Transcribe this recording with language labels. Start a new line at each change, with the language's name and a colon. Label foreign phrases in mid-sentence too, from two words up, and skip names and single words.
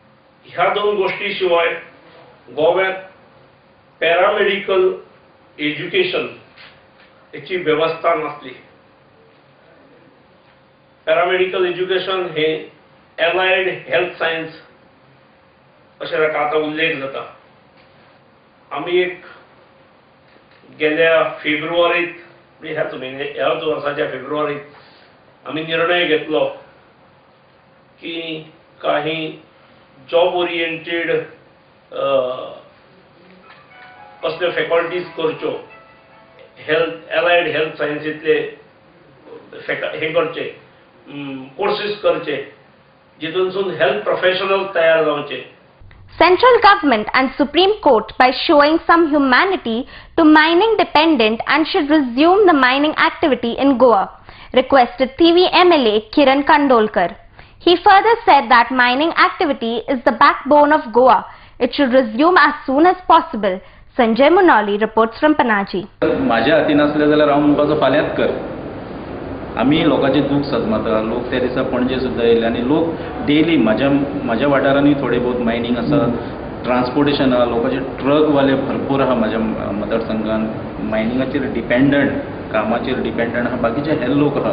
Konkani: ह्या 2 गोष्टी शिवाय गोव्यात
English: paramedical education
Konkani: याची व्यवस्था नसली.
English: paramedical education
Konkani: हे
English: allied health science
Konkani: अशें ताका आतां उल्लेख जाता. आमी एक गेल्या फेब्रुवारीत ह्याच वर्साच्या फेब्रुवारीत आमी निर्णय घेतलो की काही
English: job oriented
Konkani: कसले फॅकल्टीज करच्यो,
English: health allied health
Konkani: सायन्सीतले हे करचे, कोर्सेस करचे, जितूनसून
English: health professional
Konkani: तयार जावचे.
English: Central government and Supreme Court by showing some humanity to mining dependent and should resume the mining activity in Goa, requested TV MLA Kiran Kandolkar. He further said that mining activity is the backbone of Goa. It should resume as soon as possible. Sanjay Manali reports from Panaji.
Konkani: माझ्या हातीन असले जाल्यार हांव म्हणपाचो फाल्यांच कर. आमी लोकांचे दूख सजमाता. लोक त्या दिसा पणजे सुद्दां येयले आनी लोक डेली माझ्या वाठारांनी थोडे बहुत मायनिंग आसा, ट्रान्सपोर्टेशन आहा, लोकांचे ट्रकवाले भरपूर आहा माझ्या मतदारसंघान. मायनिंगाचेर डिपेंडंट, कामाचेर डिपेंडंट आहा, बाकीचे हे लोक आहा.